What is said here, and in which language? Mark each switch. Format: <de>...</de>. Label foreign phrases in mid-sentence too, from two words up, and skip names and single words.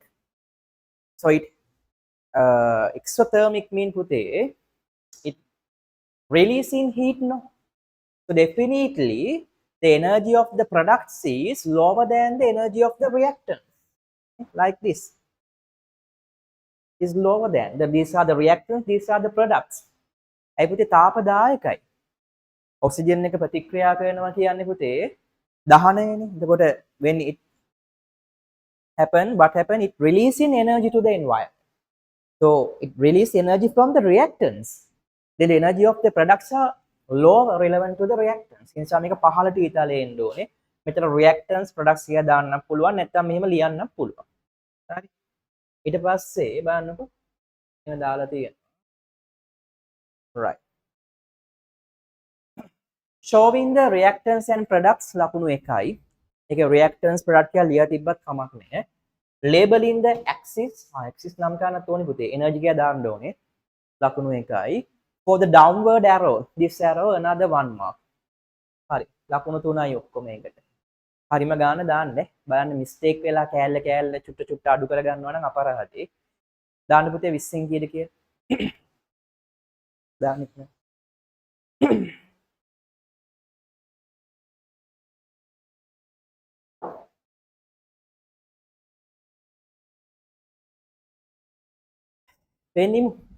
<en>So it exothermic mean පුතේ it releasing heat no. So definitely the energy of the products is lower than the energy of the reactant. Like this. Is lower than. These are the reactants, these are the products.</en> <si>ඇයි පුතේ තාපදායකයි. ඔක්සිජන් එක ප්‍රතික්‍රියා කරනවා කියන්නේ පුතේ දහනයනේ.</si> <en>එතකොට when it happen, what happen? It releasing energy to the environment. So it release energy from the reactants. Then the energy of the products are low relevant to the reactants.</en> <si>ඒ නිසා මේක පහළට ඉතාලේ එන්න ඕනේ. මෙතන</si> <en>reactants products</en> <si>කියලා දාන්න පුළුවන්. නැත්නම් මෙහෙම ලියන්න පුළුවන්. හරි. ඊට පස්සේ බලන්නකො. එහෙම දාලා තියෙනවා.</si> <en>right. showing the reactants and products</en> <si>ලකුණු 1යි. ඒකේ</si> <en>reactants product</en> <si>කියලා ලියලා තිබ්බත් කමක් නැහැ.</si> <en>labeling the axis</en> <si>axis නම් කරන්නත් ඕනේ පුතේ. energy කියලා දාන්න ඕනේ. ලකුණු 1යි.</si> <en>for the downward arrow, this arrow another 1 mark.</en> <si>හරි. ලකුණු 3යි ඔක්කොම එකට. හරිම ගාන දාන්න. බලන්න mistake වෙලා කෑල්ල චුට්ට අඩු කර ගන්නවා නම් අපරාධේ. දාන්න පුතේ 20න් කීයද කියලා. දාන්න ඉන්න. දෙන්නිමු.</si>